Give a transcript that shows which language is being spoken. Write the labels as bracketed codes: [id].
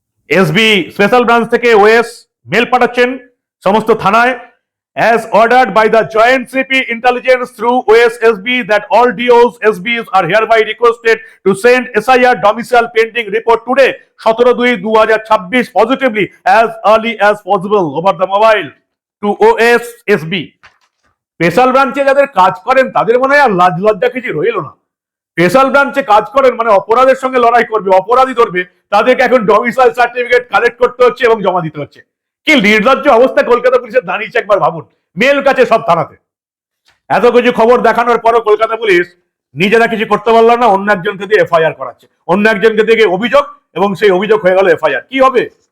[bn] SB special branch থেকে OS mail পাঠাচ্ছেন সমস্ত থানায়। [en] As ordered by the Joint CP Intelligence through OSSB that all DOs SBs are hereby requested to send SIR domicile pending report today 17/2/2026 positively as early as possible over the mobile to OSSB। [bn] Special ব্রাঞ্চে যাদের কাজ করেন তাদের মনে হয় আর লাজ লজ্জা কিছু রইল না। স্পেশাল ব্রাঞ্চে কাজ করেন মানে অপরাধের সঙ্গে লড়াই করবে, অপরাধী ধরবে, তাদেরকে এখন ডমিসাইল সার্টিফিকেট কালেক্ট করতে হচ্ছে এবং জমা দিতে হচ্ছে। কি নির্লজ্জ অবস্থা কলকাতা পুলিশের দাঁড়িয়েছে একবার ভাবুন। মেল কাছে সব থানাতে, এত কিছু খবর দেখানোর পরও কলকাতা পুলিশ নিজেরা কিছু করতে পারল না, অন্য একজনকে দিয়ে এফআইআর করাচ্ছে, অন্য একজনকে দিয়ে অভিযোগ এবং সেই অভিযোগ হয়ে গেল এফআইআর। কি হবে?